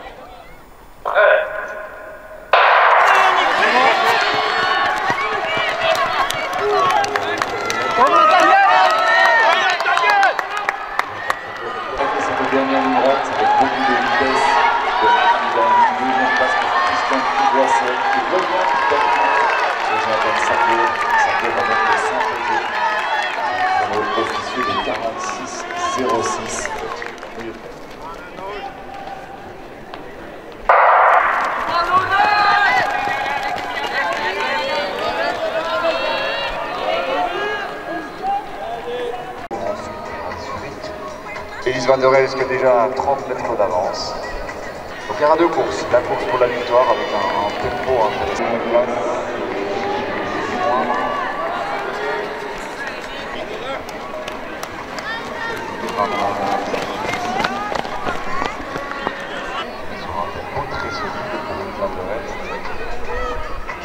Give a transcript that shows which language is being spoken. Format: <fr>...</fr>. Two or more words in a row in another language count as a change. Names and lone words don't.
<fr>Dernière ligne droite avec beaucoup de vitesse. Il a une deuxième place pour Tristan Piguasset qui revient sur Jonathan Sarko. Sarko va mettre 5 pour le officieux de 46,06. Elise Van der Elst qui a déjà 30 mètres d'avance. Donc il y aura 2 courses. La course pour la victoire avec un tempo intéressant. Sur un tempo très solide pour Elise Van der Elst.</fr>